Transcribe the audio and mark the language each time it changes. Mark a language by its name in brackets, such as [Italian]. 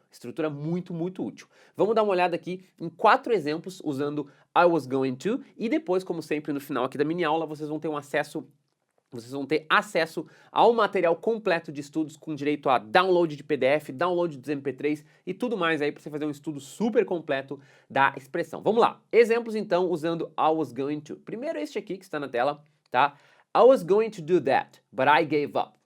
[Portuguese] Estrutura muito, muito útil. Vamos dar uma olhada aqui em 4 exemplos usando I was going to e depois, como sempre, no final aqui da mini aula, vocês vão ter acesso ao material completo de estudos com direito a download de PDF, download dos MP3 e tudo mais aí para você fazer um estudo super completo da expressão. Vamos lá. Exemplos então usando I was going to. Primeiro este aqui que está na tela, tá? [English] I was going to do that, but I gave up.